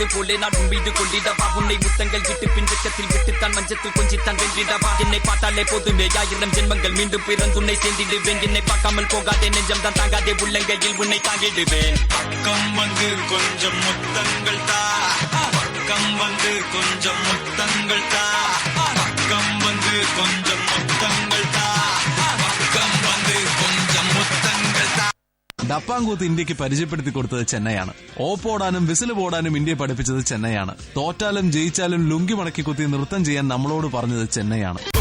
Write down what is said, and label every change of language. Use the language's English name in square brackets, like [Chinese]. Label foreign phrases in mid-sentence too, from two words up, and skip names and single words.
[Tamil] போலே நான் உன் மீது கொண்டிடவா உன்னை முத்தங்கள் விட்டு பின் வெக்கத்தில் விட்டுத்தான் மஞ்சத்தில் கொஞ்சித்தான் வென்றிடவா என்னை பார்த்தாலே போதுமே 1000 ஜென்மங்கள் மீண்டும் பிறந்து உன்னை சேர்ந்திடுவேன் என்னை பார்க்காமல் போகாதே நெஞ்சம் தான் தாங்காதே உள்ளங்கையில் உன்னை தாங்கிடுவேன் பக்கம் வந்து கொஞ்சம் முத்தங்கள் தா பக்கம் வந்து கொஞ்சம் முத்தங்கள் தா பக்கம் வந்து கொஞ்சம் முத்தங்கள் தா பக்கம் வந்து கொஞ்சம் முத்தங்கள் தா [Malayalam] ഡപ്പാങ്കൂത്ത് ഇന്ത്യക്ക് പരിചയപ്പെടുത്തി കൊടുത്തത് ചെന്നൈയാണ്. ഓപ്പോടാനും വിസിൽ പോടാനും ഇന്ത്യയെ പഠിപ്പിച്ചത് ചെന്നൈയാണ്. തോറ്റാലും ജയിച്ചാലും ലുങ്കി മടക്കി കുത്തി നൃത്തം ചെയ്യാൻ നമ്മളോട് പറഞ്ഞത് ചെന്നൈയാണ്.